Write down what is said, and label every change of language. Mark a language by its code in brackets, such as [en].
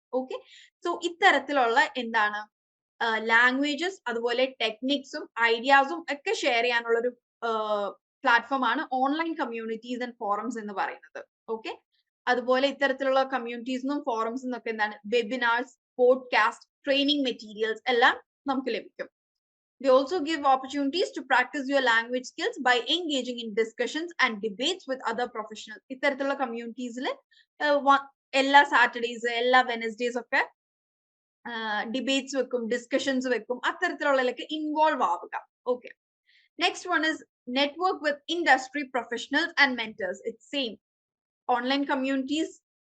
[ml] Okay, so ഇത്തരത്തിലുള്ള എന്താണ് languages അതുപോലെ ടെക്നിക്സും ഐഡിയാസും ഒക്കെ ഷെയർ ചെയ്യാനുള്ള ഒരു പ്ലാറ്റ്ഫോം ആണ് ഓൺലൈൻ കമ്മ്യൂണിറ്റീസ് ആൻഡ് ഫോറംസ് എന്ന് പറയുന്നത്. ഓക്കെ, അതുപോലെ ഇത്തരത്തിലുള്ള കമ്മ്യൂണിറ്റീസിനും ഫോറംസിനും ഒക്കെ എന്താണ് വെബിനാർസ്, പോഡ്കാസ്റ്റ്, ട്രെയിനിങ് മെറ്റീരിയൽസ് എല്ലാം നമുക്ക് ലഭിക്കും. [en] They also give opportunities to practice your language skills by engaging in discussions and debates with other professionals. [ml] ഇത്തരത്തിലുള്ള കമ്മ്യൂണിറ്റീസിൽ എല്ലാ സാറ്റർഡേസ് എല്ലാ വെനസ്ഡേസ് ഒക്കെ ഡിബേറ്റ്സ് വെക്കും, ഡിസ്കഷൻസ് വെക്കും, അത്തരത്തിലുള്ളതിലൊക്കെ ഇൻവോൾവ് ആവുക. [en] Okay, next one is network with industry professionals and mentors. It's same. Online communities